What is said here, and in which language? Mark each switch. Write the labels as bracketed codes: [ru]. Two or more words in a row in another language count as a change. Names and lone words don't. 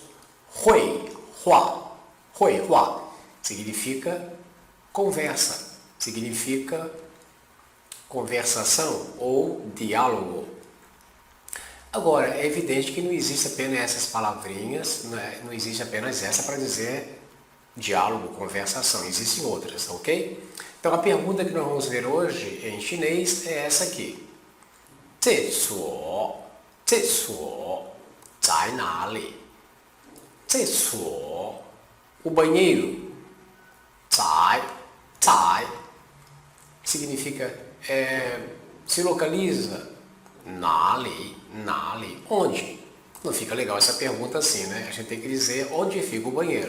[pt] Hui, hua, significa conversa, significa conversação ou diálogo. Agora, é evidente que não existe apenas essas palavrinhas, não existe apenas essa para dizer diálogo, conversação, existem outras, ok? Então a pergunta que nós vamos ver hoje em chinês é essa aqui. [zh] 厕所在哪里? 厕所, [pt] o banheiro, 在 significa se localiza, [zh] 哪里, [pt] onde? Não fica legal essa pergunta assim, né? A gente tem que dizer onde fica o banheiro.